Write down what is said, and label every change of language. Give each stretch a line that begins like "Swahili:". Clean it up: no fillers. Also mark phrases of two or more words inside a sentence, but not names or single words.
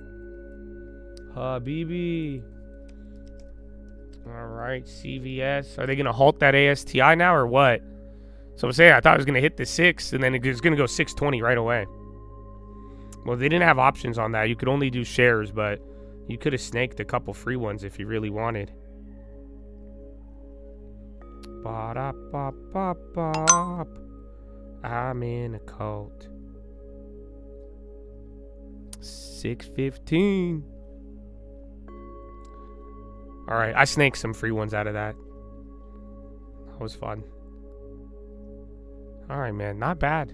English: All right, CVS. Are they going to halt that ASTI now or what? So I'm saying I thought it was going to hit the 6 and then it was going to go 620 right away. Well, they didn't have options on that. You could only do shares, but you could have snaked a couple free ones if you really wanted. Ba-da-ba-ba-bop. I'm in a cult. 6:15. All right, I snaked some free ones out of that. That was fun. All right, man, not bad.